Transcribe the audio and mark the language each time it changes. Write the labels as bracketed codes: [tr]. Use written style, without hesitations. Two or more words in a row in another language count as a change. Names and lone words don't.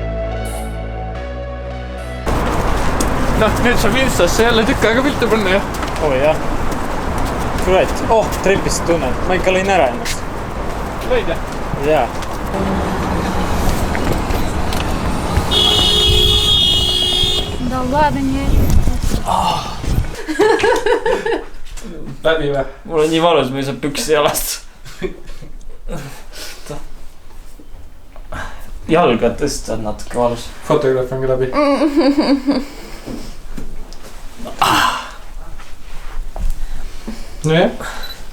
[et] Nüüd saab Instasse jälle tükk aega pilte panna ja oi jah. Kurat, trepist tunnen. Ma ikka lõin ära ennast. Lõid jah? Jaa. [ru] Да ладно, не. [et] Läbi või? Mul on nii valus, ma ei saa püksi jalast. Jalga tõsta on natuke valus. Fotograaf on ka läbi. Nojah.